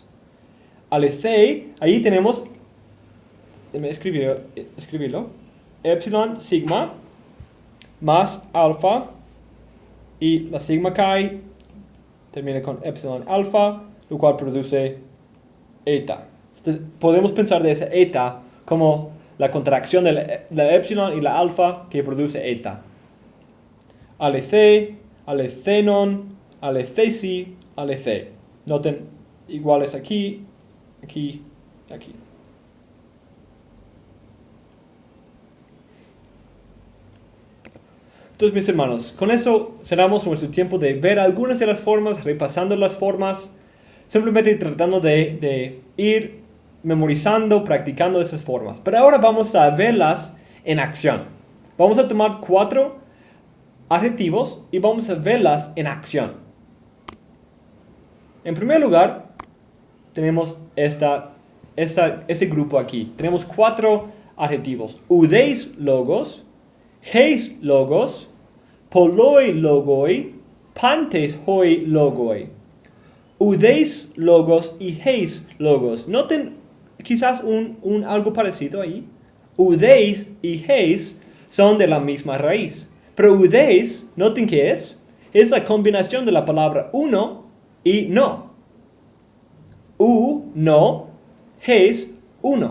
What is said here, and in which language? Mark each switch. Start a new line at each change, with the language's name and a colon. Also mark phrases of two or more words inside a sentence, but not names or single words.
Spanish: Alethei, ahí tenemos, déjame escribirlo, epsilon, sigma, más alfa, y la sigma chi termina con epsilon alfa, lo cual produce eta. Entonces, podemos pensar de esa eta como la contracción de la epsilon y la alfa que produce eta.
Greek: ἀληθεῖ, ἀληθῶν, ἀληθέσι, ἀληθεῖ.
Spanish: Noten iguales aquí, aquí, aquí. Entonces, mis hermanos, con eso cerramos nuestro tiempo de ver algunas de las formas, repasando las formas, simplemente tratando de ir memorizando, practicando esas formas. Pero ahora vamos a verlas en acción. Vamos a tomar 4 adjetivos y vamos a verlas en acción. En primer lugar, tenemos este grupo aquí. Tenemos 4 adjetivos.
Greek: οὐδεὶς λόγος, εἷς λόγος, πολλοὶ λόγοι, πάντες οἱ λόγοι. οὐδεὶς λόγος y εἷς λόγος.
Spanish: Noten quizás algo parecido ahí. Udeis y heis son de la misma raíz. Pero udeis, noten qué es la combinación de la palabra uno y no. No, heis, uno.